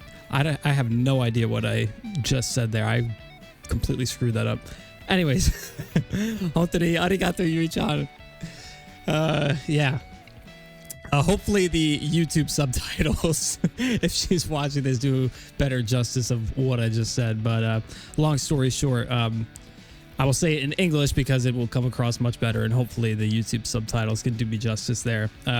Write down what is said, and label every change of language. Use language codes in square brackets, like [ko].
[en] I have no idea what I just said there. I completely screwed that up. [ja] Anyways, 本当にありがとう、ゆいちゃん。 [en] Yeah. Hopefully the YouTube subtitles, if she's watching this, do better justice of what I just said. But long story short, I will say it in English because it will come across much better, and hopefully the YouTube subtitles can do me justice there.